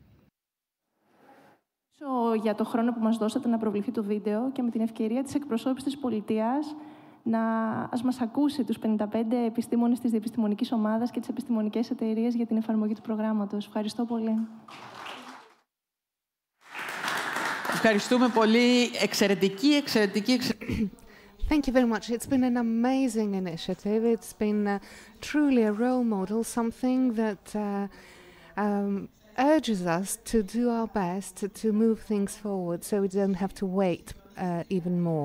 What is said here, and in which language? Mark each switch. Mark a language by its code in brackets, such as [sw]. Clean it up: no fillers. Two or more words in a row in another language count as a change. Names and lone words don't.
[el] Για το χρόνο που μας δώσατε να προβληθεί το βίντεο και με την ευκαιρία της εκπροσώπησης της πολιτείας να μας ακούσει τους 55 επιστήμονες της διεπιστημονικής ομάδας και τις επιστημονικές εταιρείες για την εφαρμογή του προγράμματος. Ευχαριστώ πολύ. Ευχαριστούμε πολύ. Εξαιρετική. [en] Thank you very much. It's been an amazing initiative. It's been truly a role model, something that urges us to do our best to move things forward so we don't have to wait even more.